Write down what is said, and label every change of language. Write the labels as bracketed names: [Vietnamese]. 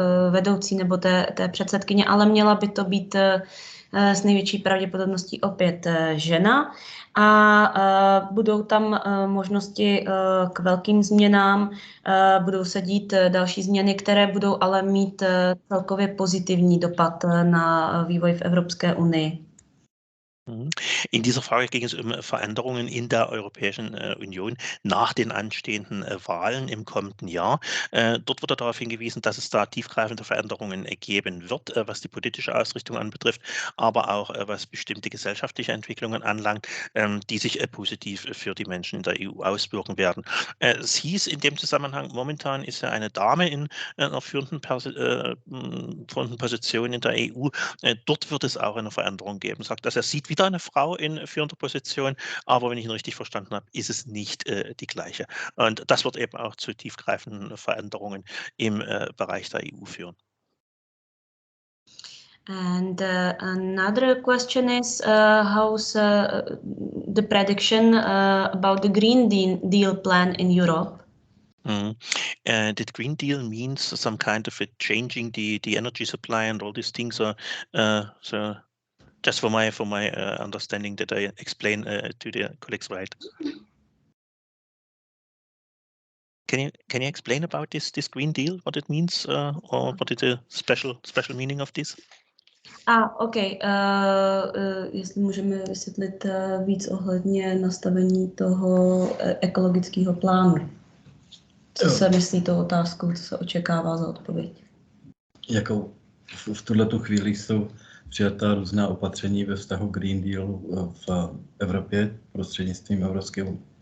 [Czech] vedoucí nebo té předsedkyně, ale měla by to být s největší pravděpodobností opět žena a budou tam možnosti k velkým změnám, budou se dít další změny, které budou ale mít celkově pozitivní dopad na vývoj v Evropské unii. [German] In dieser Frage ging es um Veränderungen in der Europäischen Union nach den anstehenden Wahlen im kommenden Jahr. Dort wurde darauf hingewiesen, dass es da tiefgreifende Veränderungen geben wird, was die politische Ausrichtung anbetrifft, aber auch was bestimmte gesellschaftliche Entwicklungen anlangt, die sich positiv für die Menschen in der EU auswirken werden. Es hieß in dem Zusammenhang, momentan ist ja eine Dame in einer führenden Position in der EU. Dort wird es auch eine Veränderung geben. Sagt, dass er sieht wieder eine Frau in führender Position, aber wenn ich ihn richtig verstanden habe, ist es nicht die gleiche. Und das wird eben auch zu tiefgreifenden Veränderungen im Bereich der EU führen. [English] And another question is how's the prediction about the Green Deal plan in Europe? Did Green Deal means some kind of changing the energy supply and all these things? Or so just for my understanding that I explain to the colleagues, right? Can you explain about this Green Deal, what it means, or what is the special meaning of this? OK. [Czech] Jestli můžeme vysvětlit víc ohledně nastavení toho ekologického plánu. Co se myslí tou otázkou, co se očekává za odpověď? Jakou v tuhletu chvíli jsou přijatá různá opatření ve vztahu Green Dealu v Evropě prostřednictvím Evropské unie.